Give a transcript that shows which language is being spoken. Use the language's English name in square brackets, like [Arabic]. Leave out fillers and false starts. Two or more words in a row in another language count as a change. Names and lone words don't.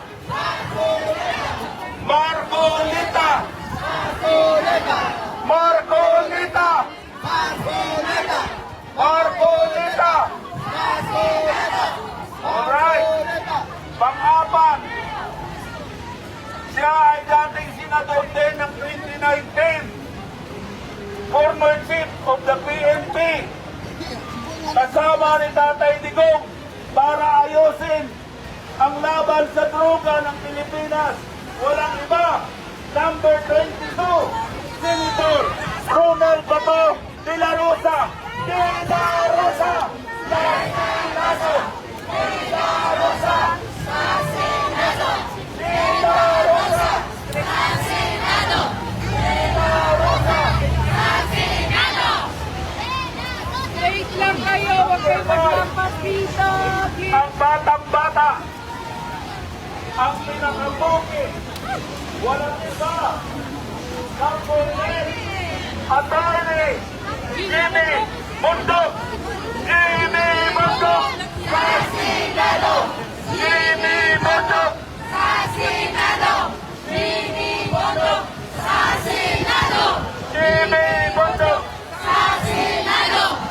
[Filipino] Marcolita! Marcolita! Marcolita! Alright. Pang-apat. Siya ay dating senador din ng 2019. [English] Former chief of the PNP. [Filipino] Kasama ni Tatay Digong para ayusin ang laban sa droga ng Pilipinas. Walang iba. Number 22, Senator Ronald Bato de la Rosa. De la Rosa! De la Rosa! De la Rosa! Sa Senado! De la Rosa! Sa Senado! De la Rosa! Sa Senado! Wait lang kayo, huwag kayo maglampas dito. Ang batang-bata, ang pinakabuki, walang iba, ang Cornel, Attorney, Jimmy Bundok, Jimmy Bundok, sa Senado, Jimmy Bundok, sa Senado, Jimmy Bundok, sa Senado, Jimmy Bundok, sa Senado.